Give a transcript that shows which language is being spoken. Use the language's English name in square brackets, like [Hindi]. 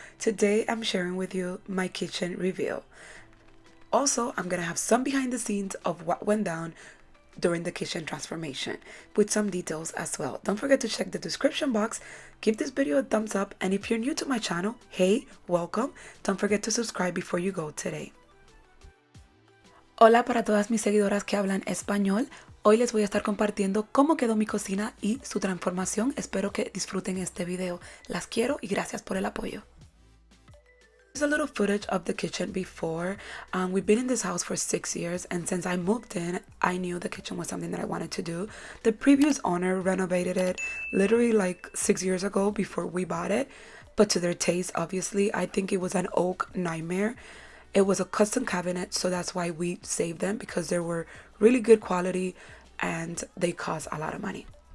[English] Today I'm sharing with you my kitchen reveal. Also, I'm gonna have some behind the scenes of what went down during the kitchen transformation with some details as well. Don't forget to check the description box, give this video a thumbs up, and if you're new to my channel, hey, welcome. Don't forget to subscribe before you go today. [Spanish] Hola para todas mis seguidoras que hablan español. Hoy les voy a estar compartiendo cómo quedó mi cocina y su transformación. Espero que disfruten este video. Las quiero y gracias por el apoyo. [English] Here's a little footage of the kitchen before. We've been in this house for 6 years, and since I moved in, I knew the kitchen was something that I wanted to do. The previous owner renovated it literally like 6 years ago before we bought it, but to their taste, obviously. I think it was an oak nightmare. It was a custom cabinet, so that's why we saved them, because they were really good quality and they cost a lot of money.